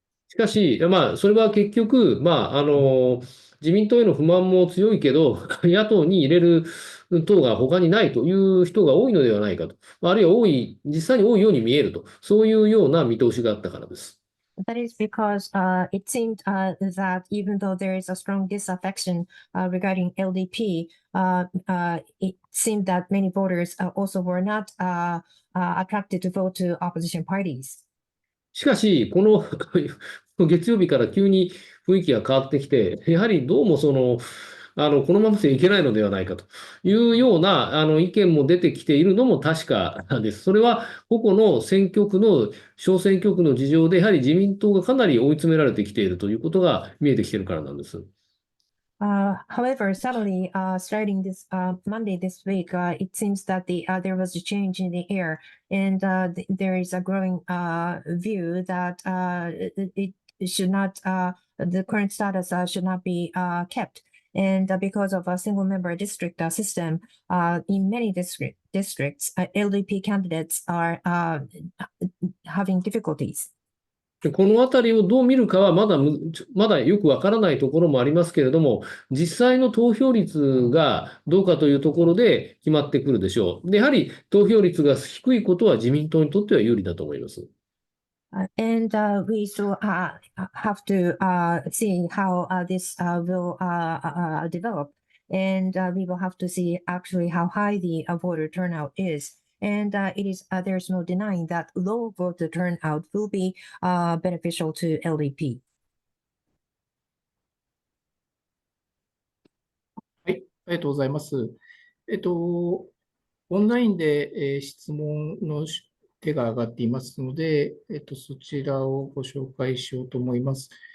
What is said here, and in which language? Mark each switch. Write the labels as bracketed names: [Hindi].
[Japanese] しかし、それは結局、自民党への不満も強いけど、野党に入れる党が他にないという人が多いのではないかと、あるいは実際に多いように見えると、そういうような見通しがあったからです。 [English] That is because it seemed that even though there is a strong disaffection regarding LDP, it seemed that many voters also were not attracted to vote to opposition parties. [Japanese] しかし、この月曜日から急に雰囲気が変わってきて、やはりどうもこのままでいけないのではないかというような意見も出てきているのも確かです。それは個々の選挙区の小選挙区の事情で、やはり自民党がかなり追い詰められてきているということが見えてきているからなんです。 [English] However, suddenly, starting this Monday this week, it seems that there was a change in the air, and there is a growing view that it should not, the current status should not be kept. And because of a single member district system, in many districts, LDP candidates are having difficulties. [Japanese] このあたりをどう見るかはまだよくわからないところもありますけれども、実際の投票率がどうかというところで決まってくるでしょう。で、やはり投票率が低いことは自民党にとっては有利だと思います。 [English] And we still have to see how this will develop. And we will have to see actually how high the voter turnout is. And there's no denying that low voter turnout will be beneficial to LDP. [Japanese] はい、ありがとうございます。オンラインで、質問の手が挙がっていますので、そちらをご紹介しようと思います。